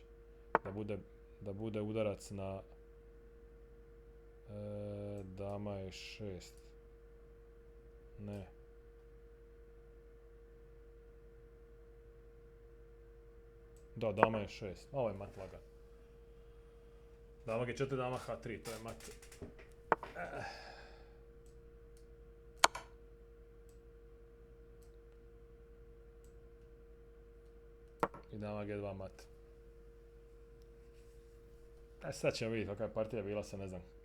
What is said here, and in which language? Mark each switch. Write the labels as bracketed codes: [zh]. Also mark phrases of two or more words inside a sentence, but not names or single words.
[hr] Da bude udarac na dama je 6. Ne. Da, dama je 6. Ovo je mat lagan. Dama G4, dama H3, to je mat. I dama G2 mat. Sad ćemo vidjeti kakva je partija bila, sad ne znam.